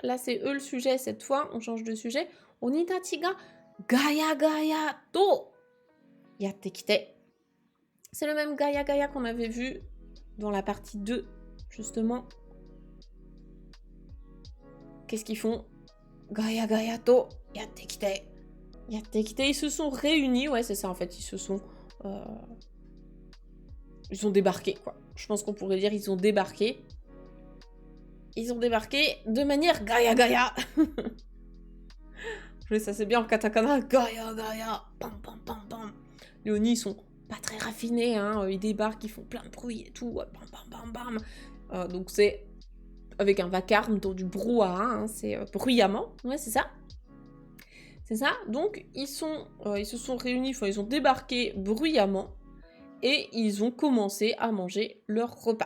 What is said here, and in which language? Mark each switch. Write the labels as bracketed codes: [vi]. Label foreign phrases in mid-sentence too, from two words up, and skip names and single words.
[fr] Là, c'est eux le sujet cette fois, on change de sujet. [ja] 鬼たちがガヤガヤとやって来て. [fr] C'est le même [ja] ガヤガヤ [fr] qu'on avait vu dans la partie 2, justement. Qu'est-ce qu'ils font? [ja] ガヤガヤとやって来て. やって来て, [fr] ils se sont réunis, ouais, c'est ça en fait, ils ont débarqué, quoi. Je pense qu'on pourrait dire ils ont débarqué. Ils ont débarqué de manière [ja] ガヤガヤ. [fr] Ça c'est bien en katakana. [ja] ガヤガヤ. Pam pam pam pam. [fr] Les oni ils sont pas très raffinés, hein. Ils débarquent, ils font plein de bruit et tout. Bam bam bam bam. Donc c'est avec un vacarme, dans du brouhaha, hein. C'est bruyamment. Ouais, c'est ça. C'est ça. Donc ils se sont réunis, enfin ils ont débarqué bruyamment et ils ont commencé à manger leur repas.